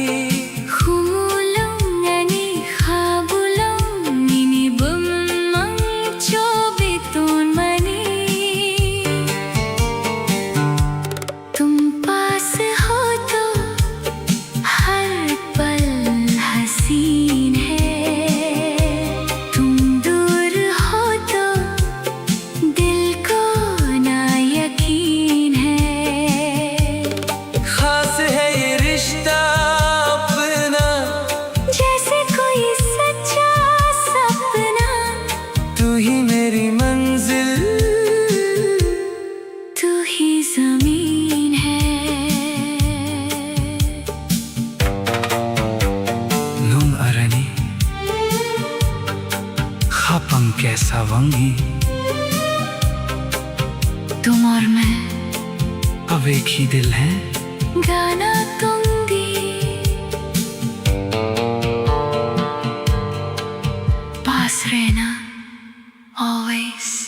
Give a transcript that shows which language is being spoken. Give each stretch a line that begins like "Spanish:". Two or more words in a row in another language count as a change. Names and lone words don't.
Kok Borok: Humulong ani khabulong nini bumang chobiton mani,
Hindi: तुम पास हो तो हर पल हसीन है, तुम दूर हो तो दिल को ना यकीन है। खास है ये रिश्ता अपना, जैसे कोई सच्चा सपना, तू ही मेरी मंजिल, तू ही जमीन है।
Kok Borok: nung arani khapang kaisa wangi,
Hindi: तुम और मैं अब एक ही दिल है। गाना दूंगी, पास रहना always।